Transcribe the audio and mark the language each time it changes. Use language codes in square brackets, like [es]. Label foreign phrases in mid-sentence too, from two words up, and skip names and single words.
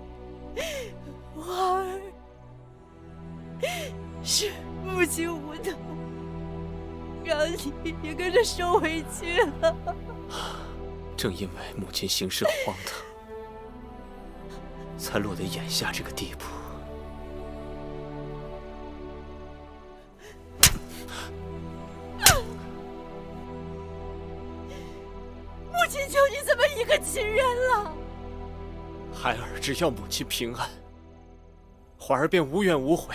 [zh] 花儿，是母亲无能，让你也跟着受委屈了。正因为母親行事荒唐，才落得眼下这個地步。母親求你这麼一個親人了。孩兒只要母親平安，環兒便無怨無悔。